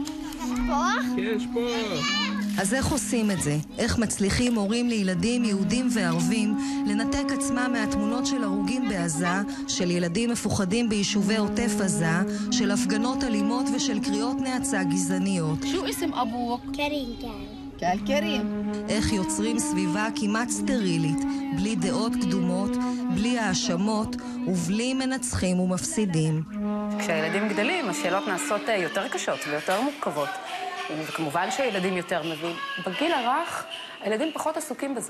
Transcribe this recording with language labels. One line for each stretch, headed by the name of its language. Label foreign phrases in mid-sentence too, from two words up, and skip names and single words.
Hebrew: יש פה? אז איך עושים את זה? איך מצליחים הורים לילדים יהודים וערבים לנתק עצמם מהתמונות של הרוגים בעזה, של ילדים מפוחדים ביישובי עוטף עזה, של הפגנות אלימות ושל קריאות נאצה גזעניות?
Arabic: شو اسم أبوك؟
Hebrew: קרים. קרים. איך יוצרים סביבה כמעט סטרילית, בלי דעות קדומות, בלי האשמות ובלי מנצחים ומפסידים. כשהילדים גדלים, השאלות נעשות יותר קשות ויותר מורכבות. וכמובן שהילדים יותר מבינים. בגיל הרך, הילדים פחות עסוקים בזה.